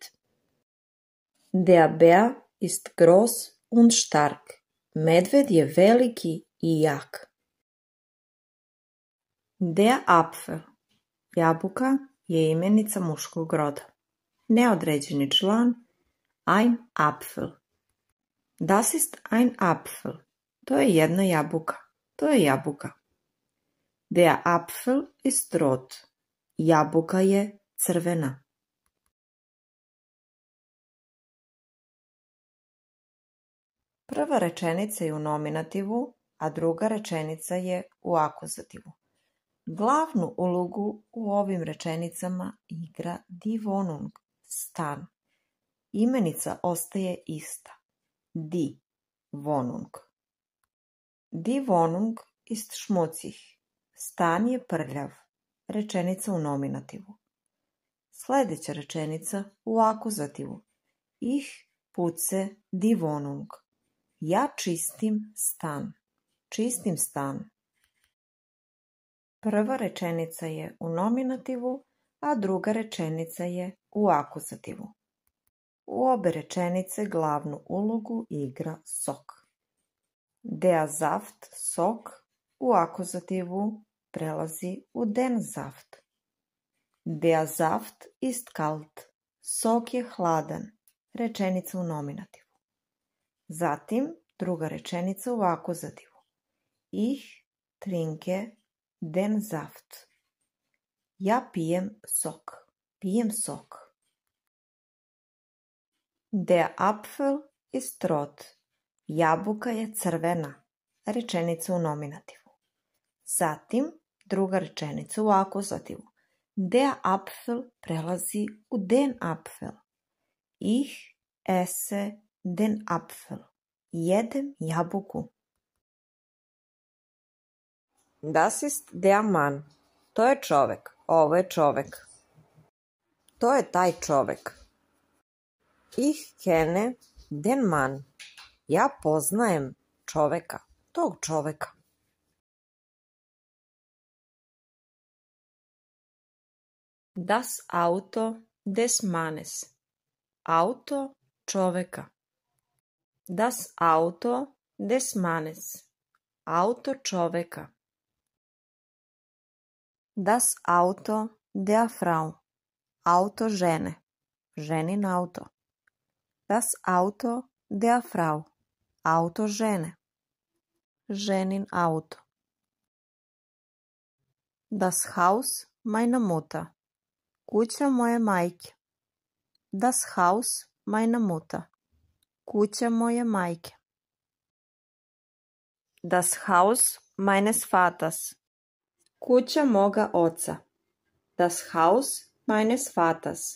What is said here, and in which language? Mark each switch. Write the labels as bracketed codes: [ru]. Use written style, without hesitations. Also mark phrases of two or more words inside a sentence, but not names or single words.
[de] Der Bär ist groß und stark. [sr] Medved je veliki i jak. [de] Der Apfel, [sr] jabuka, je imenica muškog roda. Neodređeni član, [de] ein Apfel. Das ist ein Apfel. [sr] To je jedna jabuka. To je jabuka. [de] Der Apfel ist rot. [sr] Jabuka je crvena. Prva rečenica je u nominativu, a druga rečenica je u akuzativu. Glavnu ulogu u ovim rečenicama igra [de] die Wohnung, [sr] stan. Imenica ostaje ista. [de] Die Wohnung. Die Wohnung ist schmutzig. [sr] Stan je prljav. Rečenica u nominativu. Sljedeća rečenica u akuzativu. [de] Ich putze die Wohnung. [sr] Ja čistim stan. Čistim stan. Prva rečenica je u nominativu, a druga rečenica je u akuzativu. U obe rečenice glavnu ulogu igra sok. [de] Der Saft, sok, [sr] u akuzativu prelazi u [de] den Saft. Der Saft ist kalt. [sr] Sok je hladan. Rečenica u nominativu. Zatim druga rečenica u akuzativu. [de] Ich trinke den Saft. [sr] Ja pijem sok. Pijem sok. [de] Der Apfel ist rot. [sr] Jabuka je crvena. Rečenica u nominativu. Zatim, druga rečenica u akuzativu. [de] Der Apfel [sr] prelazi u [de] den Apfel. Ich esse den Apfel. [sr] Jedem jabuku. [de] Das ist der Mann. [sr] To je čovek. Ovo je čovek. To je taj čovek. [de] Ich kenne den Mann. [sr] Ja poznajem čoveka. Tog čoveka. [de] Das Auto des Mannes. [sr] Auto čoveka. [de] Das Auto des Mannes. [sr] Auto čoveka. [de] Das Auto der Frau. [sr] Auto žene. Ženin auto. [de] Das Auto der Frau. [sr] Auto žene. Ženin auto. [de] Das Haus meiner Mutter. [sr] Kuća moje majke. [de] Das Haus meiner Mutter. [sr] Kuća moje majke. [de] Das Haus meines Vaters. [sr] Kuća moga oca. [de] Das Haus meines Vaters.